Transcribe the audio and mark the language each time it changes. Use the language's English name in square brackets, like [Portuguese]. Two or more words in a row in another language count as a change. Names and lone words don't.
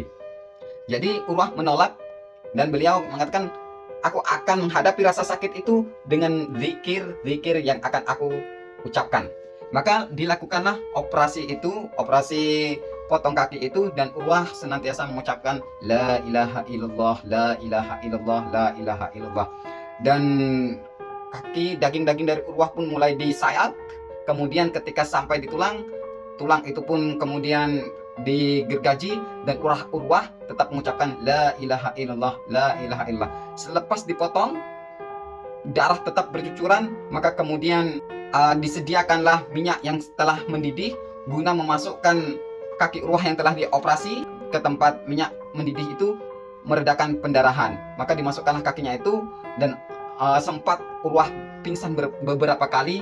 [Indonesian] Jadi Urwah menolak dan beliau mengatakan, aku akan menghadapi rasa sakit itu dengan zikir yang akan aku ucapkan. Maka dilakukanlah operasi potong kaki itu, dan Urwah senantiasa mengucapkan [Arabic] لا إله إلا الله، لا إله إلا الله، لا إله إلا الله. [Indonesian] Dan daging-daging dari Urwah pun mulai disayat. Kemudian ketika sampai di tulang itu pun kemudian digergaji, dan Urwah tetap mengucapkan [Arabic] لا إله إلا الله، لا إله إلا الله. [Indonesian] Selepas dipotong, darah tetap bercucuran, maka kemudian disediakanlah minyak yang telah mendidih guna memasukkan kaki Urwah yang telah dioperasi ke tempat minyak mendidih itu, meredakan pendarahan. Maka dimasukkanlah kakinya itu, dan sempat Urwah pingsan beberapa kali.